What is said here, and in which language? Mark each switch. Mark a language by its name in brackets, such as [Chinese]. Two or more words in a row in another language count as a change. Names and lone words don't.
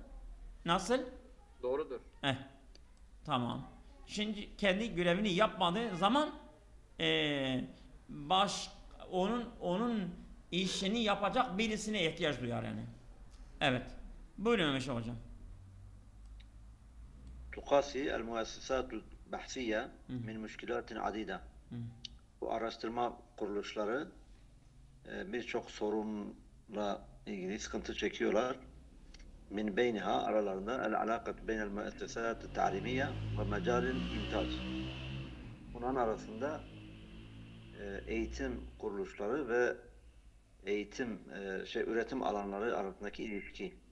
[Turkish] Nasıl? Doğrudur. Tamam. Şimdi kendi görevini yapmadığı zaman onun işini yapacak birisine ihtiyaç duyar yani. Evet. Buyurun Mehmet hocam. [Arabic] تقاسي المؤسسات البحثية من مشكلات عديدة. [Turkish] Bu araştırma kuruluşları birçok sorunla ilgili sıkıntı çekiyorlar. [Arabic] من بينها, aralarında العلاقة بين المؤسسات التعليمية ومجالات الإنتاج. [Turkish] Bunun arasında eğitim kuruluşları ve üretim alanları arasındaki ilişki.